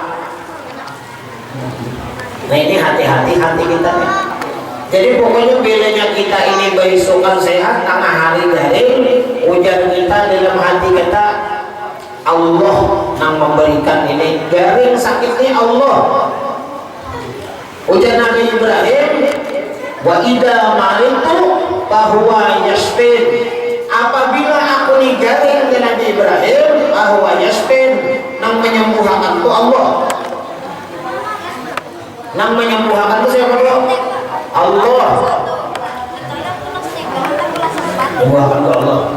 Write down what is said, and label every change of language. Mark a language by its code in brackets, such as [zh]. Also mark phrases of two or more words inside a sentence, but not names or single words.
[bjn] Nah, ini hati-hati kita nih. Jadi pokoknya bedanya kita ini besokan sehat, tengah hari garing, hujan kita dalam hati kita Allah yang memberikan ini garing sakitnya Allah. [ar] Hujan Nabi Ibrahim, وإذا مرضت فهو يشفين. [bjn] Apabila aku nih garing ke Nabi Ibrahim, [ar] فهو يشفين, [bjn] yang menyembuhkan itu Allah. Yang menyembuhkan itu siapa dulu? Allah. Menyembuhkan itu Allah.